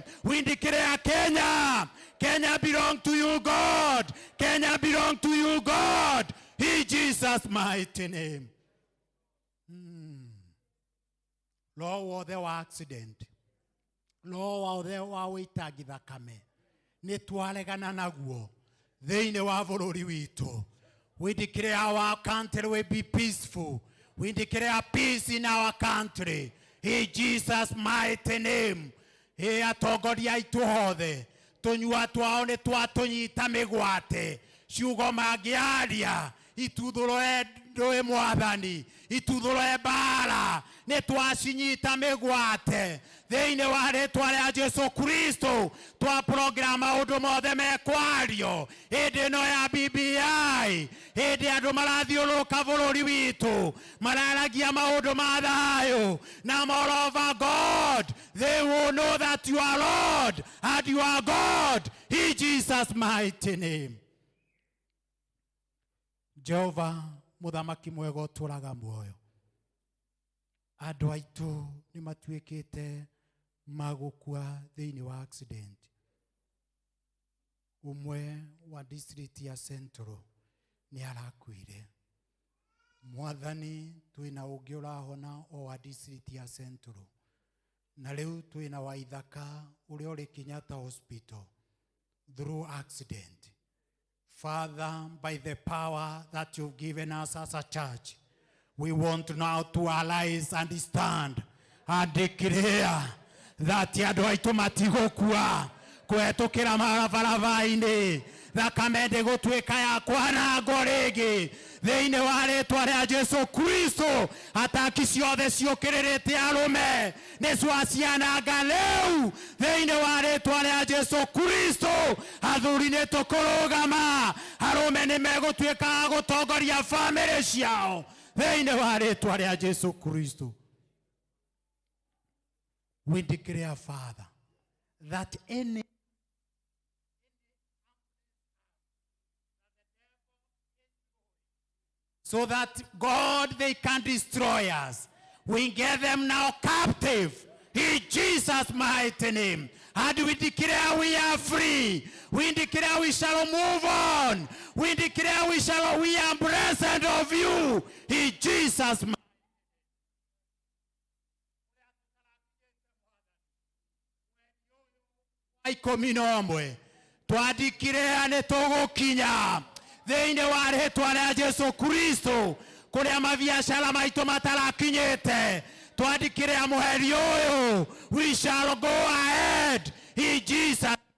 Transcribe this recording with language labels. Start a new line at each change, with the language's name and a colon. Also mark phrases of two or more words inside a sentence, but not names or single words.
English: We declare Kenya, Kenya belong to you, God. Kenya belong to you, God, in Jesus' mighty name.
Kikuyu: Law wothe wa accident, law wothe wa wĩitangi thakame, nĩ twaregana naguo thĩinĩ wa bũrũri witũ.
English: We declare our country will be peaceful. We declare peace in our country in Jesus' mighty name.
Kikuyu: Atongoria aitũ othe, tũnyua twao nĩ twatũnyita mĩgwate, ciugo mangĩaria ituthũrũre ndũĩ Mwathani, ituthũrũre mbara, nĩ twacinyita mĩgwate thĩinĩ wa rĩĩtwa rĩa Jesu Kristo. Twaprogram maũndũ mothe mekwario hĩndĩ ĩno ya BBI, hĩndĩ andũ marathiũrũrũka bũrũri witũ mararagia maũndũ ma thayũ.
English: Now moreover, God, they will know that you are Lord and you are God in Jesus' mighty name.
Kikuyu: Jehova mũthamaki mwega ũtũraga muoyo, andũ aitũ nĩ matuĩkĩte magũkua thĩinĩ wa accident. Umwe wa district ya Central nĩ arakuire. Mwathani, twĩna ũngĩ ũrahona o wa district ya Central, na rĩu twĩna wa Ithaka ũrĩa ũrĩ Kenyatta Hospital
English: through accident. Father, by the power that you've given us as a church, we want now to arise and stand and declare that
Kikuyu: andũ aitũ matigũkua kũhetũkĩra mabarabara-inĩ, thakame ndĩgũtuĩka ya kwanangwo rĩngĩ thĩinĩ wa rĩĩtwa rĩa Jesu Kristo. Ataki ciothe ciũkĩrĩrĩte arũme nĩ twaciananga rĩu thĩinĩ wa rĩĩtwa rĩa Jesu Kristo. Athuri nĩ tũkũrũgama, arũme nĩ megũtuĩka a gũtongoria bamĩrĩ ciao thĩinĩ wa rĩĩtwa rĩa Jesu Kristo.
English: We declare, Father, that any so that God, they can destroy us, we get them now captive in Jesus' mighty name. And we declare we are free. We declare we shall move on. We declare we are blessed of you in Jesus' mighty name.
Kikuyu: Ikũmi na ũmwe twadikire nĩ tũgũkinya thĩinĩ wa rĩĩtwa rĩa Jesu Kristo kũrĩa mabiacara maitũ matarakinyĩte. Twadikire mũheri ũyũ,
English: we shall go ahead in Jesus.